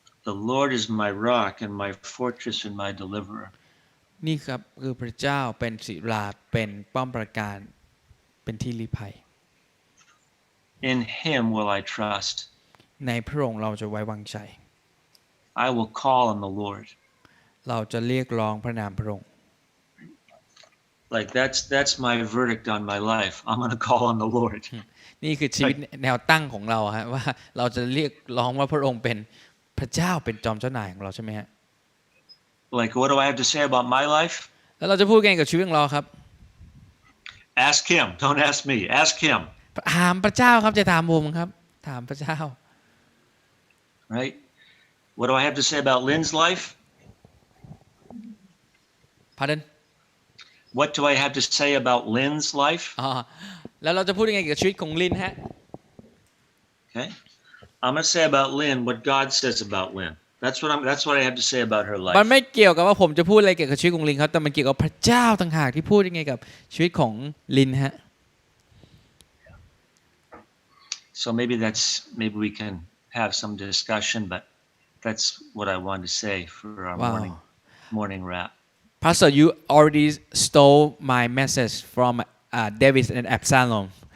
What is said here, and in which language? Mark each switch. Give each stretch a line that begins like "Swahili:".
English: The Lord is my rock and my fortress and my deliverer.
Thai: นี่ครับคือพระเจ้าเป็นศิลาเป็นป้อมปราการเป็นที่ลี้ภัย
English: In him will I trust.
Thai: ในพระองค์เราจะไว้วางใจ
English: I will call on the Lord.
Thai: เราจะเรียกร้องพระนามพระองค์
English: Like that's my verdict on my life. I'm going to call on the Lord.
Thai: นี่คือชีวิตแนวตั้งของเราฮะว่าเราจะเรียกร้องว่าพระองค์เป็นพระเจ้าเป็นจอมเจ้านายของเราใช่ไหมฮะ
English: Like what do I have to say about my life?
Thai: แล้วเราจะพูดกันกับชีวิตของเราครับ
English: Ask him. Don't ask me. Ask him.
Thai: ถามพระเจ้าครับจะถามผมครับถามพระเจ้า
English: Right? What do I have to say about Lynn's life? Pardon? What do I have to say about Lynn's life?
Thai: อ๋อแล้วเราจะพูดยังไงเกี่ยวกับชีวิตของลินฮะ
English: Okay. I'm going to say about Lynn what God says about Lynn. That's what I have to say about her
Thai: มัน
English: life.
Thai: ไม่เกี่ยวกับว่าผมจะพูดอะไรเกี่ยวกับชีวิตของลินครับแต่มันเกี่ยวกับพระเจ้าต่างหากที่พูดยังไงกับชีวิตของลินฮะ
English: So maybe we can have some discussion, but that's what I wanted to say for our morning rap. Pastor, you already stole my message from David and Absalom.